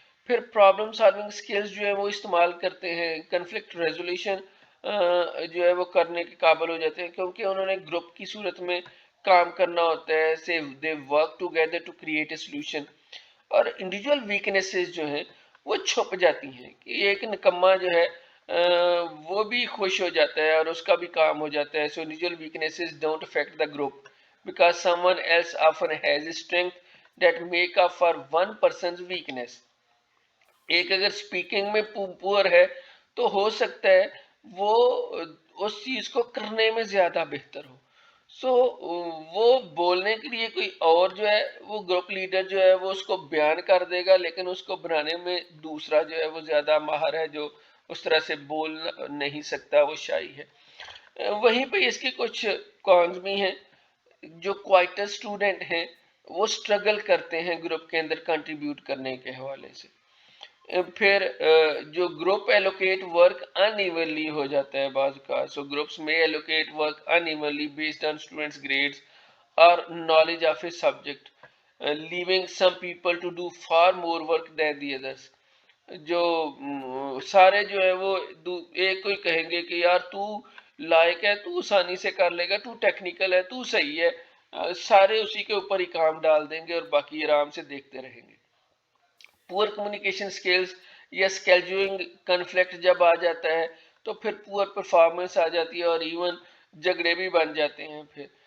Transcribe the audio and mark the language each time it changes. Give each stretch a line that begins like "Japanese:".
Urdu: پھر problem solving skills جو ہے وہ استعمال کرتے ہیں, کنفلکٹ ریزولیوشن جو ہے وہ کرنے کے قابل ہو جاتے ہیں کیونکہ انہوں نے گروپ کی صورت میں کام کرنا ہوتا ہے.
English: Say they work together to create a solution.
Urdu: اور انڈیویجول ویکنیسز جو ہیں وہ چھپ جاتی ہیں کہ ایک نکما جو ہے وہ بھی خوش ہو جاتا ہے اور اس کا بھی کام ہو جاتا ہے.
English: So individual weaknesses don't affect the group because someone else often has a strength that make up for one person's weakness.
Urdu: ایک اگر سپیکنگ میں پور ہے تو ہو سکتا ہے وہ اس چیز کو کرنے میں زیادہ بہتر ہو. سو وہ بولنے کے لیے کوئی اور جو ہے وہ گروپ لیڈر جو ہے وہ اس کو بیان کر دے گا, لیکن اس کو بنانے میں دوسرا جو ہے وہ زیادہ ماہر ہے جو اس طرح سے بول نہیں سکتا, وہ شائی ہے. وہیں پہ اس کی کچھ کونز بھی ہیں. جو کوائٹر اسٹوڈنٹ ہیں وہ اسٹرگل کرتے ہیں گروپ کے اندر کنٹریبیوٹ کرنے کے حوالے سے. پھر جو group
English: allocate work unevenly
Urdu: ہو جاتا ہے بعض کا.
English: سو گروپس میں allocate work unevenly based on students grades اور knowledge of a subject. leaving some people to do far more work than the others.
Urdu: جو سارے جو ہے وہ ایک کوئی کہیں گے کہ یار تو لائق ہے، تو آسانی سے کر لے گا، تو ٹیکنیکل ہے، تو صحیح ہے، سارے اسی کے اوپر ہی کام ڈال دیں گے اور باقی آرام سے دیکھتے رہیں گے. پور کمیونیکیشن سکلز یا اسکیجولنگ کنفلکٹ جب آ جاتا ہے تو پھر پور پرفارمنس آ جاتی ہے اور ایون جھگڑے بھی بن جاتے ہیں پھر.